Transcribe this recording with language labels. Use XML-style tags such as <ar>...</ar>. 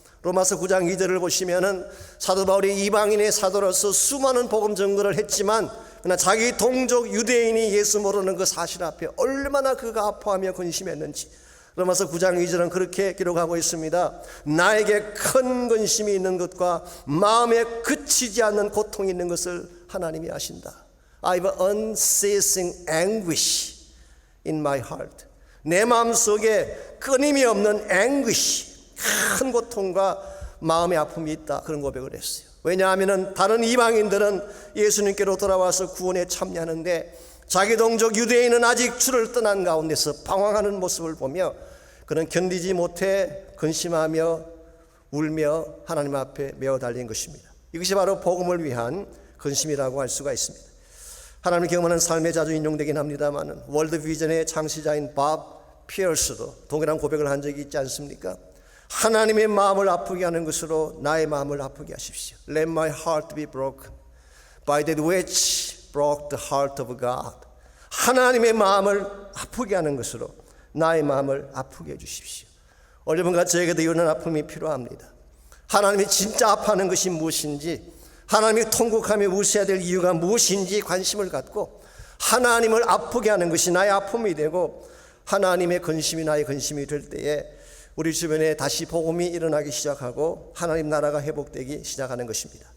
<ko>로마서 9장 2절을 보시면은 사도 바울이 이방인의 사도로서 수많은 복음 전거를 했지만 그러나 자기 동족 유대인이 예수 모르는 그 사실 앞에 얼마나 그가 아파하며 근심했는지 로마서 9장 2절은 그렇게 기록하고 있습니다. 나에게 큰 근심이 있는 것과 마음에 그치지 않는 고통이 있는 것을 하나님이 아신다.</ko> <en>I have unceasing anguish in my heart.</en> <ko>내 마음속에 끊임이 없는 anguish, 큰 고통과 마음의 아픔이 있다, 그런 고백을 했어요. 왜냐하면 다른 이방인들은 예수님께로 돌아와서 구원에 참여하는데 자기 동족 유대인은 아직 주를 떠난 가운데서 방황하는 모습을 보며 그는 견디지 못해 근심하며 울며 하나님 앞에 메어 달린 것입니다. 이것이 바로 복음을 위한 근심이라고 할 수가 있습니다. 하나님을 경험하는 삶에 자주 인용되긴 합니다만 월드 비전의 창시자인 밥 피어스도 동일한 고백을 한 적이 있지 않습니까? 하나님의 마음을 아프게 하는 것으로 나의 마음을 아프게 하십시오.</ko> <en>Let my heart be broken by that which broke the heart of God.</en> <ko>하나님의 마음을 아프게 하는 것으로 나의 마음을 아프게 해주십시오. 여러분과 저에게도 이런 아픔이 필요합니다. 하나님이 진짜 아파하는 것이 무엇인지, 하나님이 통곡하며 무시해야 될 이유가 무엇인지 관심을 갖고 하나님을 아프게 하는 것이 나의 아픔이 되고 하나님의 근심이 나의 근심이 될 때에 우리 주변에 다시 복음이 일어나기 시작하고 하나님 나라가 회복되기 시작하는 것입니다.</ko>